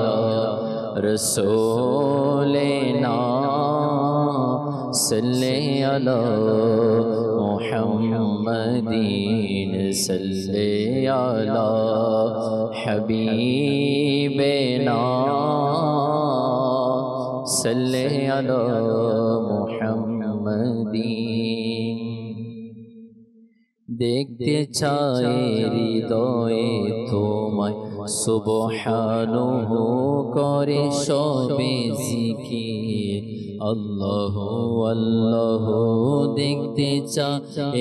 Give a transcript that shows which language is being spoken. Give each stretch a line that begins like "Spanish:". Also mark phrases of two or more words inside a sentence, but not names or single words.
Arabic: رسولنا صلی علی محمدین صلی علی حبیبنا صلی علی محمدین
Bangla: দেখতে চাই হৃদয়ে তোমায় সুবহানাহু করে সবে জিকির আল্লাহ আল্লাহ দেখতে চাই